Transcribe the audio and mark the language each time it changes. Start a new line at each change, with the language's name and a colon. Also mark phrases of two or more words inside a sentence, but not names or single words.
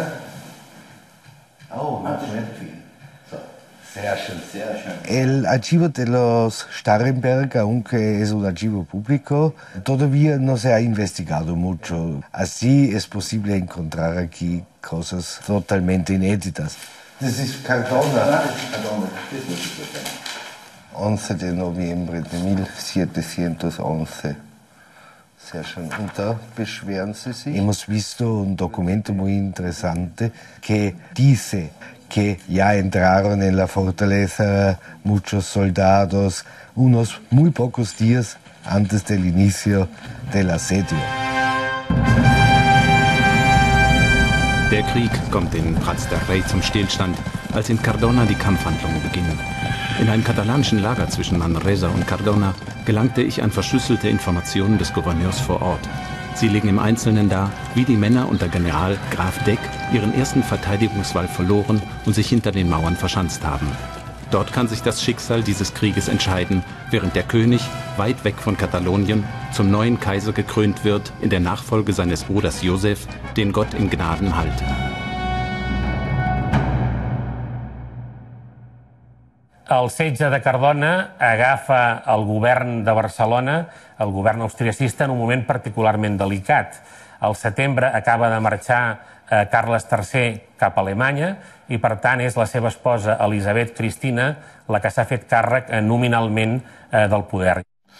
Spanish: Oh, el archivo de los Starhemberg, aunque es un archivo público, todavía no se ha investigado mucho. Así es posible encontrar aquí cosas totalmente inéditas.
German: Das ist
Spanish: Cardona. 11 de noviembre de 1711. Hemos visto un documento muy interesante que dice que ya entraron en la fortaleza muchos soldados unos muy pocos días antes del inicio del asedio.
German: Der Krieg kommt in Prats de Rei zum Stillstand, als in Cardona die Kampfhandlungen beginnen. In einem katalanischen Lager zwischen Manresa und Cardona gelangte ich an verschlüsselte Informationen des Gouverneurs vor Ort. Sie legen im Einzelnen dar, wie die Männer unter General Graf Deck ihren ersten Verteidigungswall verloren und sich hinter den Mauern verschanzt haben. Dort kann sich das Schicksal dieses Krieges entscheiden, während der König, weit weg von Katalonien, zum neuen Kaiser gekrönt wird in der Nachfolge seines Bruders Josef, den Gott in Gnaden halte.
Catalan: El setge de Cardona agafa el govern de Barcelona, el govern austriacista, en un moment particularment delicat. Al setembre acaba de marxar Carles III cap a Alemanya i, per tant, és la seva esposa Elisabet Cristina la que s'ha fet càrrec nominalment del poder.